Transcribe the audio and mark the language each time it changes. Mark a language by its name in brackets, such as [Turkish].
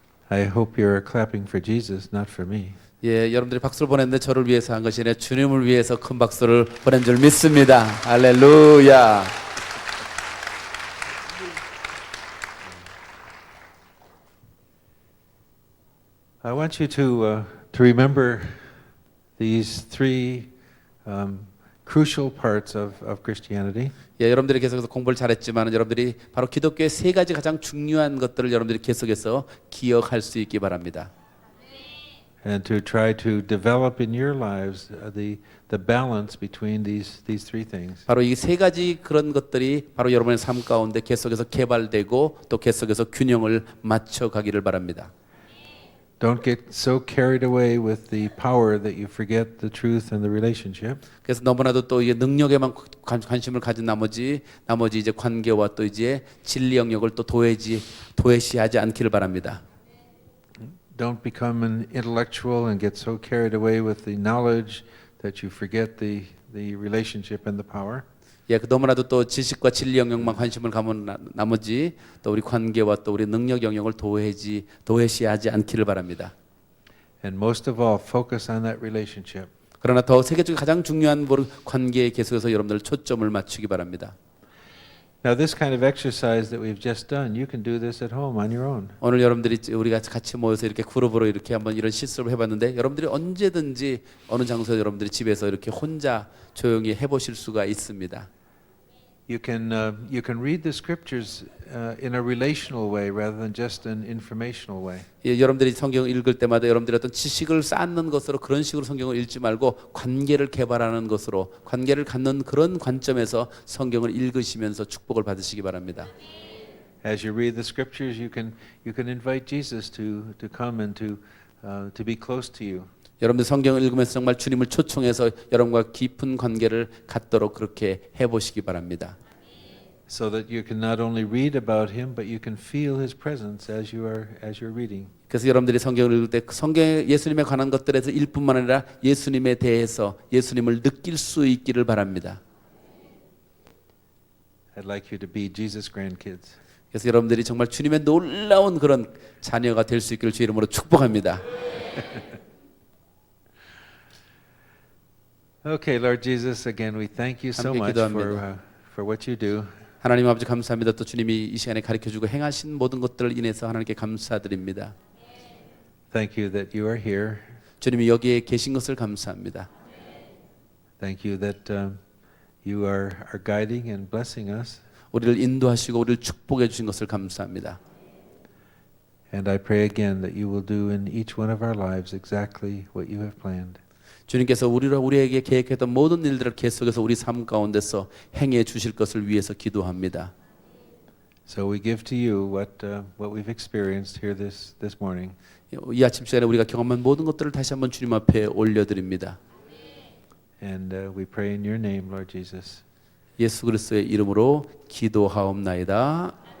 [English] I hope you're clapping for Jesus, not for me. [Korean] 예, 여러분들이 박수를 보냈는데 저를 위해서 한 것이 아니라 주님을 위해서 큰 박수를 보낸 줄 믿습니다. 할렐루야. [English] I want you to remember these three crucial parts of Christianity. [Korean] 예, 여러분들이 계속해서 공부를 잘했지만 여러분들이 바로 기독교의 세 가지 가장 중요한 것들을 여러분들이 계속해서 기억할 수 있기 바랍니다. [English] And to try to develop in your lives the balance between these three things. [Korean] 바로 이 세 가지 그런 것들이 바로 여러분의 삶 가운데 계속해서 개발되고 또 계속해서 균형을 맞춰 가기를 바랍니다. [English] Don't get so carried away with the power that you forget the truth and the relationship. [Korean] 그래서 너무나도 또 이 능력에만 관심을 가진 나머지 이제 관계와 또 이제 진리 영역을 또 도외시하지 않기를 바랍니다. [English] Don't become an intellectual and get so carried away with the knowledge that you forget the relationship and the power. [Korean] 예, 너무나도 또 지식과 진리 영역만 관심을 가면 나머지 또 우리 관계와 또 우리 능력 영역을 도외시하지 않기를 바랍니다. [English] And most of all, focus on that relationship. [Korean] 그러나 더 세계적으로 가장 중요한 관계에 계속해서 여러분들 초점을 맞추기 바랍니다. [English] Now, this kind of exercise that we've just done, you can do this at home on your own. [Korean] 오늘 여러분들이 우리가 같이 모여서 이렇게 그룹으로 이렇게 한번 이런 실습을 해봤는데 여러분들이 언제든지 어느 장소에 여러분들이 집에서 이렇게 혼자 조용히 해보실 수가 있습니다. [English] You can read the scriptures in a relational way rather than just an informational way. [Korean] 예, 여러분들이 성경을 읽을 때마다 여러분들이 어떤 지식을 쌓는 것으로 그런 식으로 성경을 읽지 말고 관계를 개발하는 것으로 관계를 갖는 그런 관점에서 성경을 읽으시면서 축복을 받으시기 바랍니다. [English] As you read the scriptures, you can invite Jesus to come and to be close to you. [Korean] 여러분들 성경을 읽으면서 정말 주님을 초청해서 여러분과 깊은 관계를 갖도록 그렇게 해보시기 바랍니다. [English] So that you can not only read about him, but you can feel his presence as you're reading. [Korean] 그래서 여러분들이 성경을 읽을 때 성경에 예수님에 관한 것들에서 일뿐만 아니라 예수님에 대해서 예수님을 느낄 수 있기를 바랍니다. [English] I'd like you to be Jesus' grandkids. [Korean] 그래서 여러분들이 정말 주님의 놀라운 그런 자녀가 될 수 있기를 주의 이름으로 축복합니다. [English] Okay, Lord Jesus, again we thank you so much for what you do. [Korean] 하나님 아버지 감사합니다. 또 주님이 이 시간에 가르쳐주고 행하신 모든 것들을 인해서 하나님께 감사드립니다. [English] Thank you that you are here. [Korean] 주님이 여기에 계신 것을 감사합니다. [English] Thank you that you are guiding and blessing us. [Korean] 우리를 인도하시고 우리를 축복해 주신 것을 감사합니다. [English] And I pray again that you will do in each one of our lives exactly what you have planned. [Korean] 주님께서 우리에게 계획했던 모든 일들을 계속해서 우리 삶 가운데서 행해 주실 것을 위해서 기도합니다. [English] So we give to you what we've experienced here this morning. [Korean] 이 아침 시간에 우리가 경험한 모든 것들을 다시 한번 주님 앞에 올려드립니다. [English] And we pray in your name, Lord Jesus. [Korean] 예수 그리스도의 이름으로 기도하옵나이다.